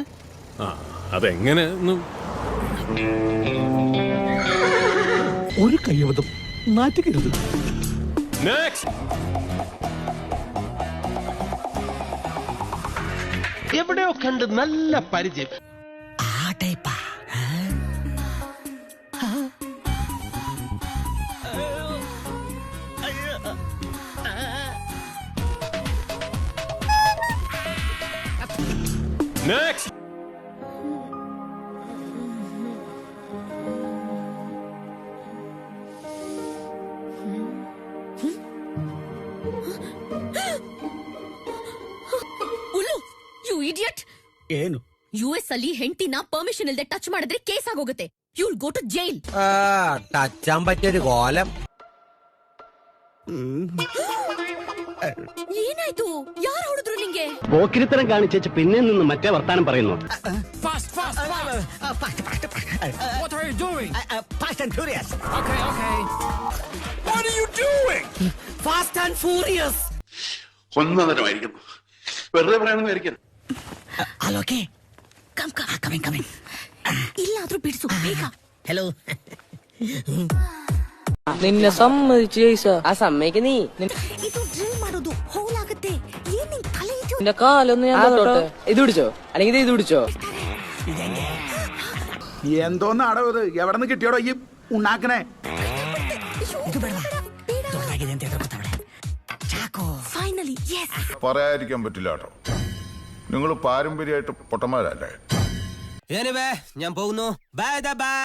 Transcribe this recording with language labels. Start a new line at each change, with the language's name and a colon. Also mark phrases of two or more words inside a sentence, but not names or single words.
Malayalam: അതെങ്ങനെ? ഒരു കയ്യബദ്ധം നാറ്റുകരുത്. എവിടെയോ കണ്ട് നല്ല പരിചയം.
English: Next.
Kannada: ಉಲ್ಲು,
English: you idiot.
Kannada: ಏನು? ಯುಎಸ್ ಅಲ್ಲಿ ಹೆಂಡತಿನ ಪರ್ಮಿಷನ್ ಇಲ್ಲದೆ ಟಚ್ ಮಾಡಿದ್ರೆ ಕೇಸ್ ಆಗೋಗುತ್ತೆ.
English: You will go to jail.
Malayalam: ടച്ചാൻ പറ്റിയൊരു കോലം.
Kannada: ಏನಾಯ್ತು? ಯಾರು ಹೊಡೆದ್ರು ನಿಂಗೆ?
Malayalam: പോക്കിരിത്തരം കാണിച്ചേച്ച് പിന്നെ നിന്ന് മറ്റേ വർത്താനം പറയുന്നു.
English: What are you doing? Fast and Furious. What are you doing? Fast and Furious.
Malayalam: ഒന്നരമായിരിക്കുന്നു. വെറുതെ പറയണമെന്നായിരിക്കും.
English: Hello, okay. Come.
Kannada: ಇಲ್ಲಾದ್ರೂ ಬಿಡಿಸು ಬೇಗ.
English: Hello.
Malayalam: നിന്നെ സമ്മതിച്ചു ആ സമ്മതിക്ക് നീ.
Kannada: ಇದು ಡ್ರಿಲ್ ಮಾಡೋದು ಹೋಲ್ ಆಗುತ್ತೆ. ಏನ್ ನಿನ್ ತಲೆ ಇದು?
Malayalam: നിന്റെ കാലൊന്ന് ഞാൻ തൊട്ടോട്ടെ. ഇത് പിടിച്ചോ, അല്ലെങ്കിൽ ഇത് പിടിച്ചോ. എന്തോന്ന് അടവ് ഇത്? എവിടെ നിന്ന് കിട്ടിയോടോ ഈ ഉണ്ടാക്കണേ?
English: Finally, yes.
Malayalam: പറയാതിരിക്കാൻ പറ്റില്ല കേട്ടോ, നിങ്ങൾ പാരമ്പര്യമായിട്ട് പൊട്ടന്മാരല്ലേ. ഞാൻ പോകുന്നു. ബൈ.